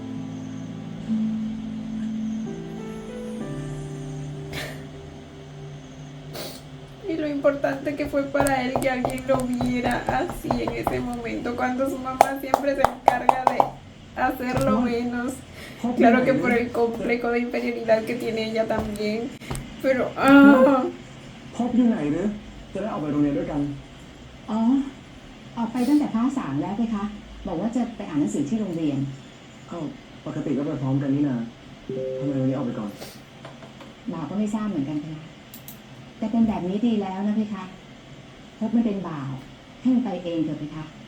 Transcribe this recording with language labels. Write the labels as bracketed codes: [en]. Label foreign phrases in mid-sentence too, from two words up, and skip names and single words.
[es] Y lo importante que fue para él que alguien lo viera así en ese momento, cuando su mamá siempre se encarga de hacerlo menos. Claro que por el complejo de inferioridad que tiene ella también. Pero, [th] พบอยู่ไหนหรือจะได้ออกไปโรงเรียนด้วยกัน อ๋อออกไปตั้งแต่พระสามแล้วไปคะบอกว่าจะไปอ่านหนังสือที่โรงเรียน เอ้าปกติก็ไปพร้อมกันนี่นะทำไมวันนี้ออกไปก่อน บ่าวก็ไม่ทราบเหมือนกันค่ะแต่เป็นแบบนี้ดีแล้วนะพี่คะพบไม่เป็นบ่าวให้มันไปเองเถอะพี่คะ